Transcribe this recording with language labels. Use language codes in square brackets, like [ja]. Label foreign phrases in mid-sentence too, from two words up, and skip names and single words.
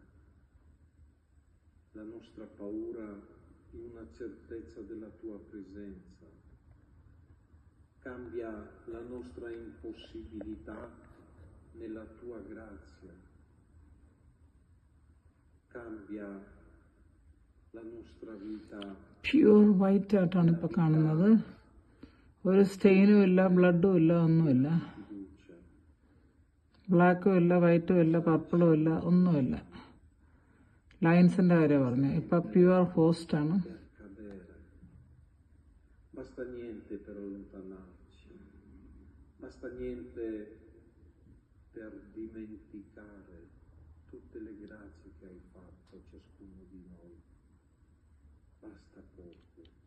[it] la nostra paura in una certezza della tua presenza, cambia la nostra impossibilità nella tua grazia, cambia la nostra vita. [en] pure white [ml] ആയിട്ടാണ് ഇപ്പൊ കാണുന്നത്. ഒരു സ്റ്റെയിനും ഇല്ല, ബ്ലഡും ഇല്ല, ഒന്നുമില്ല. ബ്ലാക്കും ഇല്ല, വൈറ്റും ഇല്ല, പർപ്പിളും ഇല്ല, ഒന്നുമില്ല. ലൈൻസിന്റെ കാര്യം പറഞ്ഞു. ഇപ്പൊ [en] pure host [ml] ആണ്. [it] Basta niente per allontanarci, basta niente per dimenticare tutte le grazie che hai fatto a ciascuno di noi. Basta poco.